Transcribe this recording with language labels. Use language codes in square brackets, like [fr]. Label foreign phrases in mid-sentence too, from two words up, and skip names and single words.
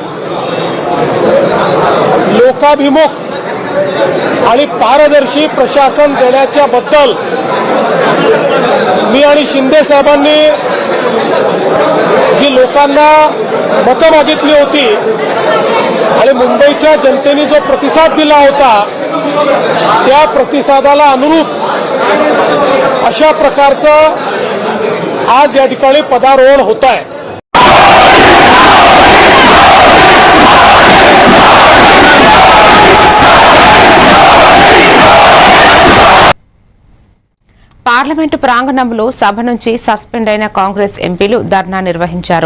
[mr] लोकाभिमुख आणि पारदर्शी प्रशासन देण्याच्या बद्दल मी आणि शिंदे साहेबांनी जी लोकांना मतं मागितली होती आणि मुंबईच्या जनतेने जो प्रतिसाद दिला होता त्या प्रतिसादाला अनुरूप अशा प्रकारचं आज या ठिकाणी पदारोहण होत आहे. [te] పార్లమెంటు ప్రాంగణంలో సభ నుంచి సస్పెండ్ అయిన కాంగ్రెస్ ఎంపీలు ధర్నా నిర్వహించారు.